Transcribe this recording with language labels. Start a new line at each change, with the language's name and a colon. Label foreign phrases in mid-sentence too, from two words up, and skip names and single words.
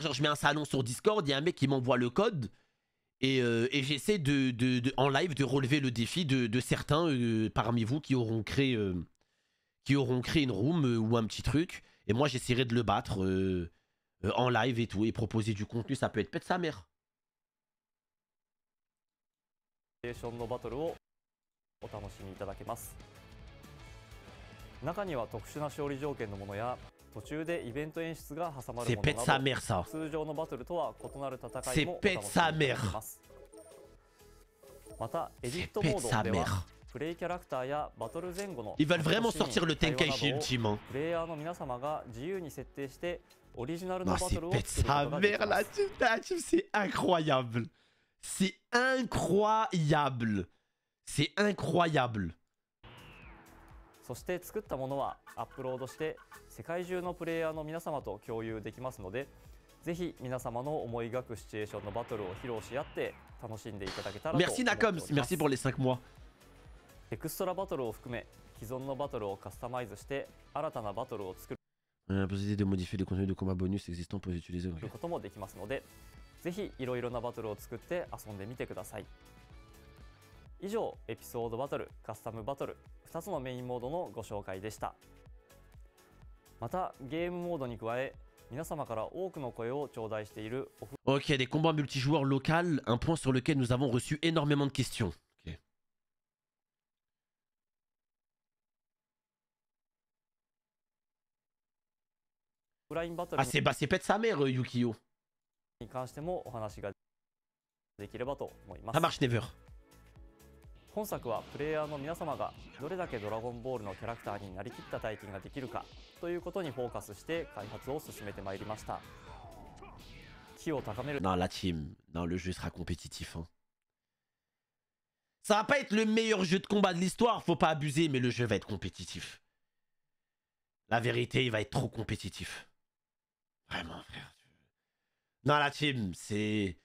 French: Genre, je mets un salon sur Discord, il y a un mec qui m'envoie le code. Et j'essaie en live de relever le défi de certains parmi vous qui auront créé une room ou un petit truc. Et moi, j'essaierai de le battre en live et tout. Et proposer du contenu, ça peut être peut-être sa mère.
Japanese: のバトルをお楽しみいただけます。中には特殊な勝利条件のものや途中でイベント演出が挟まるものなど通常のバトルとは異なる戦いもお楽しみいただけます。またエディットモードではプレイキャラクターやバトル前後のプレイヤーの皆様が自由に設定してオリジナルのバトルを作ることができます。
French: C'est incroyable. C'est incroyable. C'est incroyable.
Japanese: そして作ったものはアップロードして世界中のプレイヤーの皆様と共有できますので、ぜひ皆様の思い描くシチュエーションのバトルを披露し合って楽しんでいただけたらと思っております。
French: Merci Nakoms, merci pour les 5 mois.
Japanese: エクストラバトルを含め既存のバトルをカスタマイズして新たなバトルを作る
French: La possibilité de modifier les contenus de combat bonus existants pour les utiliser.
Japanese: こともできますので、 ぜひいろいろなバトルを作って遊んでみてください。以上、エピソードバトル、カスタムバトル2つのメインモードのご紹介でした。またゲームモードに加え、皆様から多くの声を頂戴している
French: Ok, des combats multijoueurs locaux, un point sur lequel nous avons reçu énormément de questions. Okay. Ah, c'est pète sa mère, Yukio.
Japanese: に関してもお話ができればと思いま
French: Ça
Japanese: す。
French: marche never.
Japanese: 本作はプレイヤーの皆様がどれだけドラゴンボールのキャラクターになりきった体験ができるかということにフォーカスして開発を進めてまいりました。気を高める
French: Non, la team. Non, le jeu sera compétitif. Hein. Ça va pas être le meilleur jeu de combat de l'histoire, faut pas abuser, mais le jeu va être compétitif. La vérité, il va être trop compétitif. Vraiment, frère. Non, la team, c'est...